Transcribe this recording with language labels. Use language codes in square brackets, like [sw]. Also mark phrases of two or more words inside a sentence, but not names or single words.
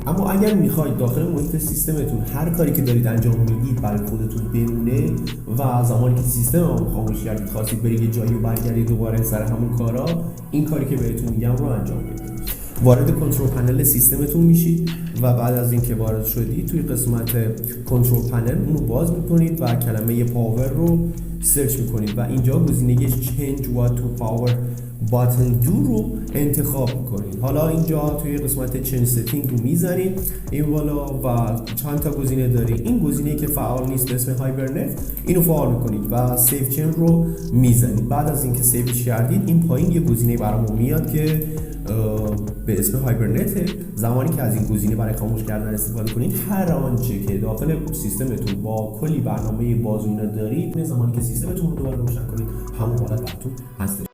[fa] اما اگر میخواید داخل محیط سیستمتون هر کاری که دارید انجام میدید برای خودتون بمونه و زمانی که سیستم رو خاموش کردید خواستید برید یه جایی و برگردید دوباره سر همون کارا، این کاری که بهتون میگم رو انجام بدید. وارد کنترل پنل سیستمتون میشید و بعد از اینکه وارد شدید توی قسمت کنترل پنل اونو باز میکنید و کلمه پاور رو سرچ میکنید و اینجا گزینه [en] change what to power button do [fa] رو انتخاب میکنید. حالا اینجا توی قسمت [en] change setting [fa] رو میزنید این بالا و چند تا گزینه داری. این گزینه‌ای که فعال نیست به اسم هایبرنت اینو فعال میکنید و [en] save change [fa] رو میزنید. بعد از اینکه سیوش کردید این پایین یه گزینه برامون میاد که به اسم هایبرنت. زمانی که از این گزینه برای خاموش کردن استفاده کنید هر آنچه که داخل سیستمتون با کلی برنامه بازونه دارید زمانی که سیستمتون رو دوباره روشن کنید همون حالت براتون هست.